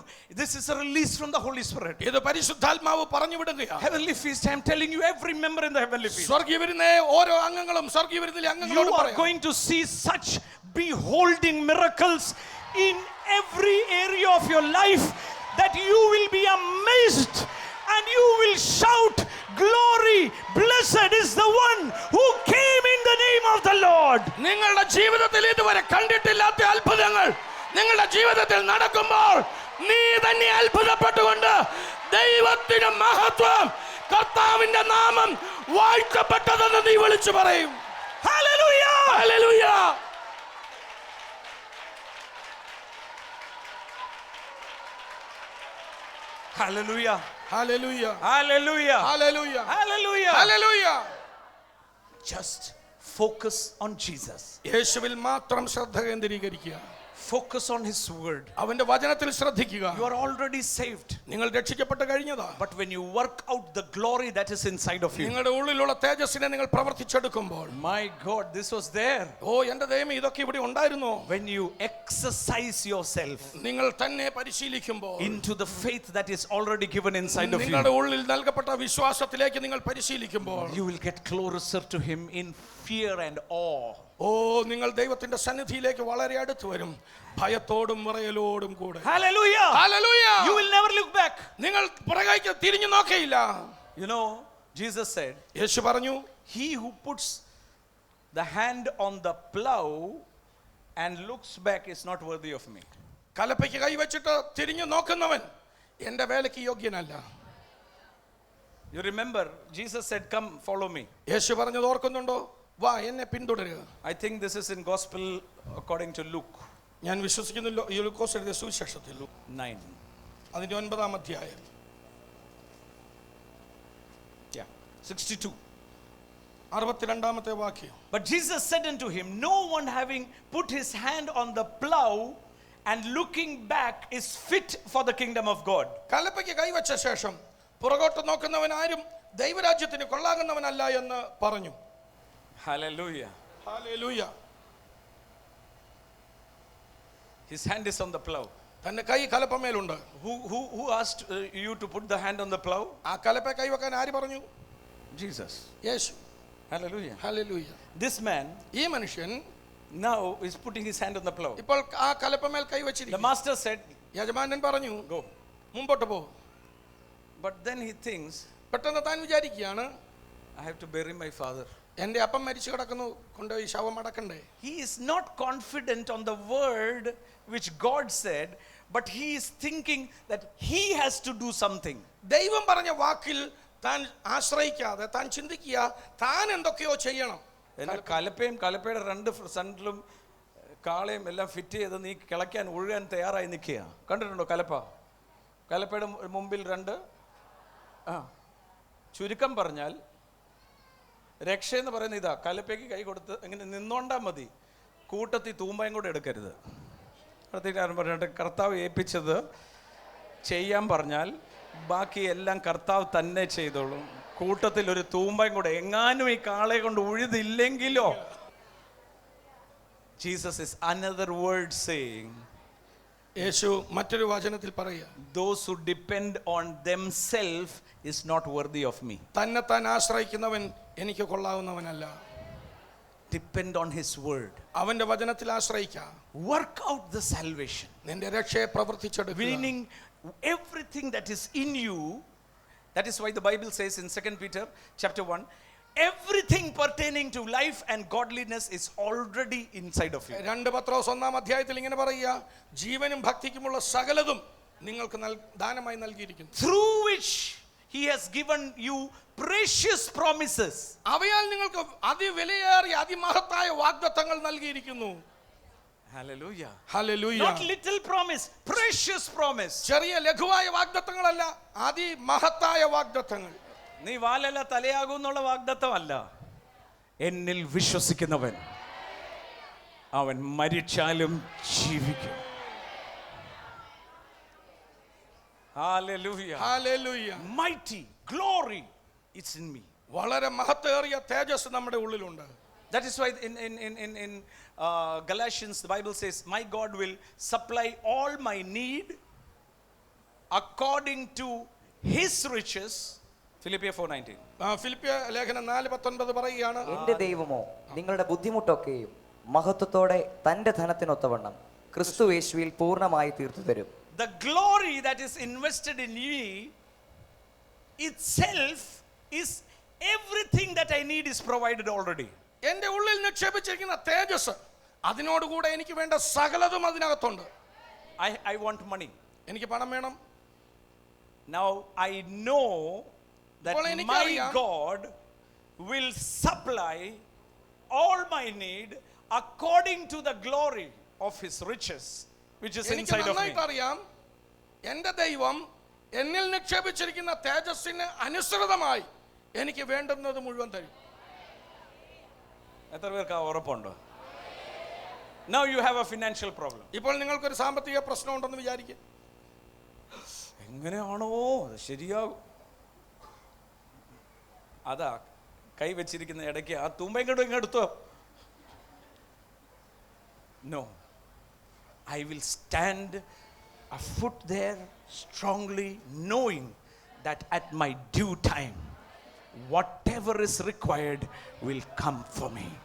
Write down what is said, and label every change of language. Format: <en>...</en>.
<en>this is a release from the Holy Spirit.</en> <ml>ഇത് പരിശുദ്ധാത്മാവ് പറഞ്ഞു വിടുകയാണ്.</ml> <en>Heavenly feast, I am telling you, every member in the heavenly feast.</en> <ml>സ്വർഗ്ഗീയ വിരുന്നിലെ ഓരോ അംഗങ്ങളും സ്വർഗ്ഗീയ വിരുന്നിലെ</ml> <en>You</en> <ml>അംഗങ്ങളോട്</ml> <en>are</en> <ml>പറയാം.</ml> <en>going to see such beholding miracles in every area of your life that you will be amazed and you will shout, glory, blessed is the one who came in the name of the Lord.</en> <ml>നിങ്ങളുടെ ജീവിതത്തിൽ ഇതുവരെ കണ്ടിട്ടില്ലാത്ത അത്ഭുതങ്ങൾ നിങ്ങളുടെ ജീവിതത്തിൽ നടക്കുമ്പോൾ നീ തന്നെ അത്ഭുതപ്പെട്ടുകൊണ്ട് ദൈവത്തിന്റെ മഹത്വം, കർത്താവിന്റെ നാമം വാഴ്ത്തപ്പെട്ടതെന്ന് നീ വിളിച്ചു പറയും.</ml> <en>Hallelujah!</en> <ml>Hallelujah.</ml> <en>Hallelujah!</en> <ml>Hallelujah.</ml> <en>Hallelujah!</en> <ml>Hallelujah.</ml> <en>Hallelujah!</en> <ml>Hallelujah.</ml> <en>Just focus on Jesus.</en> <ml>യേശുവിൽ മാത്രം ശ്രദ്ധ കേന്ദ്രീകരിക്കുക.</ml> <en>Focus on his word.</en> <ml>അവന്റെ വചനത്തിൽ ശ്രദ്ധിക്കുക.</ml> <en>You are already saved.</en> <ml>നിങ്ങൾ രക്ഷിക്കപ്പെട്ട് കഴിഞ്ഞതാ.</ml> <en>But when you work out the glory that is inside of you,</en> <ml>നിങ്ങളുടെ ഉള്ളിലുള്ള തേജസ്സിനെ നിങ്ങൾ പ്രവർത്തിച്ചെടുക്കുമ്പോൾ,</ml> <en>my God, this was there.</en> <ml>ഓ എന്റെ ദൈവമേ, ഇതൊക്കെ ഇവിടെ ഉണ്ടായിരുന്നോ?</ml> <en>When you exercise yourself</en> <ml>നിങ്ങൾ തന്നെ പരിശീലിക്കുമ്പോൾ,</ml> <en>into the faith that is already given inside of</en> <ml>നിങ്ങളുടെ</ml> <en>you,</en> <ml>ഉള്ളിൽ നൽകപ്പെട്ട വിശ്വാസത്തിലേക്ക് നിങ്ങൾ പരിശീലിക്കുമ്പോൾ,</ml> <en>you will get closer to him in fear and awe.</en> <ml>ഓ നിങ്ങൾ ദൈവത്തിന്റെ സന്നിധിയിലേക്ക് വളരെ അടുത്ത് വരും, ഭയത്തോടും വിറയലോടും കൂടെ.</ml> <en>Hallelujah!</en> <ml>Hallelujah.</ml> <en>You will never look back.</en> <ml>നിങ്ങൾ പുറകേക്ക് തിരിഞ്ഞു നോക്കയില്ല.</ml> <en>You know, Jesus said,</en> <ml>യേശു പറഞ്ഞു,</ml> <en>he who puts the hand on the plow and looks back is not worthy of me.</en> <ml>കലപ്പയ്ക്ക് കൈവച്ചിട്ട് തിരിഞ്ഞു നോക്കുന്നവൻ എന്റെ വേലയ്ക്ക് യോഗ്യനല്ല.</ml> <en>You remember, Jesus said, come follow me.</en> <ml>യേശു പറഞ്ഞത് ഓർക്കുന്നുണ്ടോ? വാ എന്നെ പിന്തുടരുക.</ml> <en>I think this is in Gospel according to Luke</en> <ml>ഞാൻ വിശ്വസിക്കുന്നു ലൂക്കോസ് എഴുതിയ സുവിശേഷത്തിൽ</ml> <en>9.</en> <ml>അതിന്റെ 9-ാം അധ്യായം.</ml> <en>Yeah, 62.</en> <ml>62-ാമത്തെ വാക്യം.</ml> <en>But Jesus said unto him, no one having put his hand on the plow and looking back is fit for the kingdom of God.</en> <ml>കലപ്പയ്ക്ക് കൈവച്ച ശേഷം പുറകോട്ട് നോക്കുന്നവൻ ആരും ദൈവരാജ്യത്തിന് കൊള്ളാകുന്നവനല്ല എന്ന് പറഞ്ഞു.</ml> <en>Hallelujah.</en> <ml>Hallelujah.</ml> <en>His hand is on the plow.</en> <ml>തന്റെ കൈ കലപ്പമേലുണ്ട്.</ml> <en>Who asked you to put the hand on the plow?</en> <ml>ആ കലപ്പ കൈവെക്കാൻ ആര് പറഞ്ഞു?</ml> <en>Jesus.</en> <ml>Yeshu.</ml> <en>Hallelujah.</en> <ml>Hallelujah.</ml> <en>This man</en> <ml>ഈ മനുഷ്യൻ</ml> <en>now is putting his hand on the plow.</en> <ml>ഇപ്പോൾ ആ കലപ്പമേൽ</ml> <en>The</en> <ml>കൈവച്ചിരിക്കുന്നു.</ml> <en>master said,</en> <ml>യജമാനൻ പറഞ്ഞു,</ml> <en>go.</en> <ml>മുമ്പോട്ട് പോ.</ml> <en>But then he thinks,</en> <ml>പെട്ടെന്ന് താൻ വിചാരിക്കുകയാണ്,</ml> <en>I have to bury my father.</en> <ml>എന്റെ അപ്പം മരിച്ചു കിടക്കുന്നു, കൊണ്ടുപോയി ശവം അടക്കണ്ടേ.</ml> <en>He is not confident on the word which God said, but he is thinking that he has to do something.</en> <ml>ദൈവം പറഞ്ഞ വാക്കിൽ താൻ ആശ്രയിക്കാതെ താൻ ചിന്തിക്കുക താൻ എന്തൊക്കെയോ ചെയ്യണം. എന്നാൽ കലപ്പയുടെ രണ്ട് ഫ്രണ്ടിലും കാളയും എല്ലാം ഫിറ്റ് ചെയ്ത് നീ കിളയ്ക്കാൻ ഒഴുകാൻ തയ്യാറായി നിൽക്കുക. കണ്ടിട്ടുണ്ടോ കലപ്പയുടെ മുമ്പിൽ രണ്ട്. ചുരുക്കം പറഞ്ഞാൽ രക്ഷയെന്ന് പറയുന്ന ഇതാ, കലപ്പയ്ക്ക് കൈ കൊടുത്ത് ഇങ്ങനെ നിന്നോണ്ടാ മതി, കൂട്ടത്തിൽ തൂമ്പയും കൂടെ എടുക്കരുത്. പറഞ്ഞിട്ട് കർത്താവ് ഏൽപ്പിച്ചത് ചെയ്യാൻ പറഞ്ഞാൽ ബാക്കി എല്ലാം കർത്താവ് തന്നെ ചെയ്തോളും. കൂട്ടത്തിൽ ഒരു തൂമ്പയും കൂടെ, എങ്ങാനും ഈ കാളയെ കൊണ്ട് ഉഴുതില്ലെങ്കിലോ.</ml> <en>Jesus is another word saying,</en> <ml>യേശു മറ്റൊരു വചനത്തിൽ പറയുക,</ml> <en>those who depend on themselves is not worthy of me.</en> <ml>തന്നെ താൻ ആശ്രയിക്കുന്നവൻ എനിക്ക് കൊള്ളാവുന്നവനല്ല.</ml> <en>Depend on his word.</en> <ml>അവന്റെ വചനത്തിൽ ആശ്രയിക്കുക.</ml> <en>Work out the salvation,</en> <ml>നിന്റെ രക്ഷയെ പ്രവർത്തിച്ചെടുക്കുക.</ml> <en>meaning everything that is in you. That is why the Bible says in 2 Peter chapter 1, everything pertaining to life and godliness is already inside of you.</en> <ml>2 പത്രോസ് 1-ാം അധ്യായത്തിൽ ഇങ്ങനെ പറയുക, ജീവനും ഭക്തിക്കുമുള്ള സകലതും നിങ്ങൾക്ക് ദാനമായി നൽകിയിരിക്കുന്നു.</ml> <en>Through which he has given you precious promises.</en> <ml>അവയാൽ നിങ്ങൾക്ക് അതിവിലയേറിയ അതിമഹത്തായ വാഗ്ദത്തങ്ങൾ നൽകിയിരിക്കുന്നു.</ml> <en>Hallelujah.</en> <ml>Hallelujah.</ml> <en>Not little promise, precious promise.</en> <ml>ചെറിയ ലഘുവായ വാഗ്ദത്തങ്ങളല്ല, അതിമഹത്തായ വാഗ്ദത്തങ്ങൾ. നീ വാലല്ല തലയാകും എന്നുള്ള വാഗ്ദത്തമല്ല, എന്നിൽ വിശ്വസിക്കുന്നവൻ. അവൻ മരിച്ചാലും ജീവിക്കും.</ml> <en>Hallelujah.</en> <ml>Hallelujah.</ml> <en>Mighty glory it's in me.</en> <ml>വളരെ മഹത്തേറിയ തേജസ് നമ്മുടെ ഉള്ളിലുണ്ട്.</ml> <en>That is why in Galatians the Bible says, my God will supply all my need according to his riches. Philippians 4:19.</en> <ml>ഫിലിപ്പിയ ലേഖനം 4:19 പറയുകയാണ്, എന്റെ ദൈവമോ നിങ്ങളുടെ ബുദ്ധിമുട്ടൊക്കെയും മഹത്വത്തോടെ തന്റെ ധനത്തിനൊത്തവണ്ണം ക്രിസ്തു യേശുവിൽ പൂർണ്ണമായി തീർത്തു തരും.</ml> <en>The glory that is invested in me itself is everything that I need is provided already.</en> <ml>എന്റെ ഉള്ളിൽ നിക്ഷേപിച്ചിരിക്കുന്ന തേജസ്, അതിനോടുകൂടെ എനിക്ക് വേണ്ട സകലതും അതിനകത്തുണ്ട്.</ml> <en>I want money.</en> <ml>എനിക്ക് പണം വേണം.</ml> <en>Now I know that</en> <ml>ഇപ്പോൾ</ml> <en>my</en> <ml>എനിക്കറിയാം,</ml> <en>God will supply all my need according to the glory of his riches which is</en> <ml>എനിക്ക്</ml> <en>inside of me.</en> <ml>നന്നായിട്ട് അറിയാം, എന്റെ ദൈവം എന്നിൽ നിക്ഷേപിച്ചിരിക്കുന്ന തേജസ്സിന് അനുസൃതമായി എനിക്ക് വേണ്ടുന്നത് മുഴുവൻ തരും. എത്ര പേർക്ക് ഉറപ്പുണ്ടോ?</ml> <en>Now you have a financial problem.</en> <ml>ഇപ്പോൾ നിങ്ങൾക്കൊരു സാമ്പത്തിക പ്രശ്നം ഉണ്ടെന്ന് വിചാരിക്കുക. എങ്ങനെയാണോ അത് ശരിയാകും? അതാ കൈ വെച്ചിരിക്കുന്ന ഇടയ്ക്ക് ആ തുമ്പയും ഇങ്ങെടുത്തോ.</ml> <en>No, I will stand a foot there strongly, knowing that at my due time whatever is required will come for me.</en>